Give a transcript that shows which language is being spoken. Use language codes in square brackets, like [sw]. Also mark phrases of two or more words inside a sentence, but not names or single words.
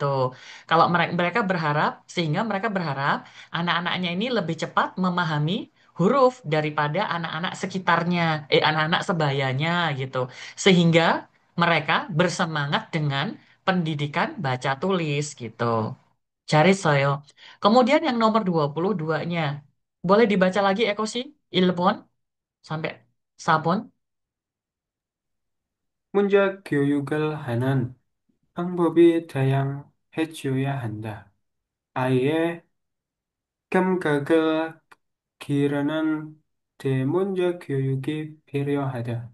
[id] Kalau mereka berharap, sehingga mereka berharap anak-anaknya ini lebih cepat memahami huruf daripada anak-anak sekitarnya, anak-anak sebayanya gitu. Sehingga mereka bersemangat dengan pendidikan baca tulis gitu. Cari saya. Kemudian yang nomor 22-nya. Boleh dibaca lagi Eko sih? Ilpon sampai Sabon. [ko] 문자 교육을 하는 방법이 다양해져야 한다. 아이의 감각을 기르는 대문자 교육이 필요하다.